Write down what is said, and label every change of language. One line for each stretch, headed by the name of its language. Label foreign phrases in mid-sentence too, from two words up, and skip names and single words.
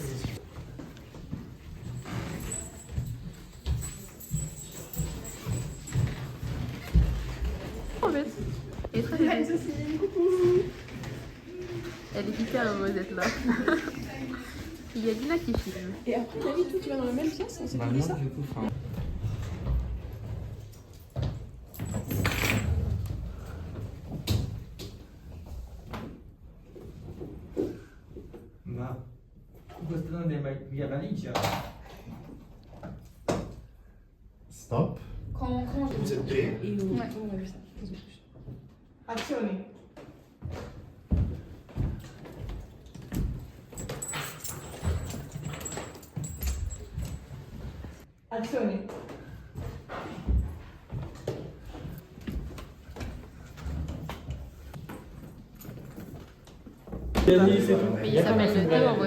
French: En fait, elle est très jolie. Elle est hyper heureuse d'être là. Il y a Dina qui filme. Et après, David, toi tu vas dans la même pièce, on s'est dit ça?
Italian: Ma questa non è mai via valigia.
French: Stop. Vous êtes prêts? Ouais, on a vu ça.
Italian: Azione. Azione.
French: Mais il s'appelle Théo en vrai.